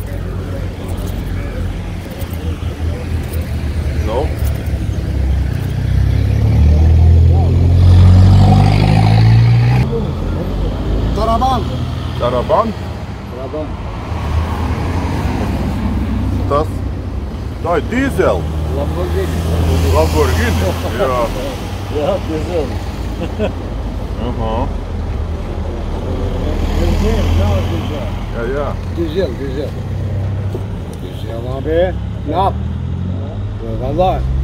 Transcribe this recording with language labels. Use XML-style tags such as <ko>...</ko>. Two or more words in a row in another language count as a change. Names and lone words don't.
<lt>Nu? Taraban. Taraban? Taraban. Tas? Tai diesel. Lamborghini. Lamborghini? Ja. Ja, diesel. Aha. Diesel. Ja, ja. Diesel. Diesel abi. Yap. Vallahi.</lt>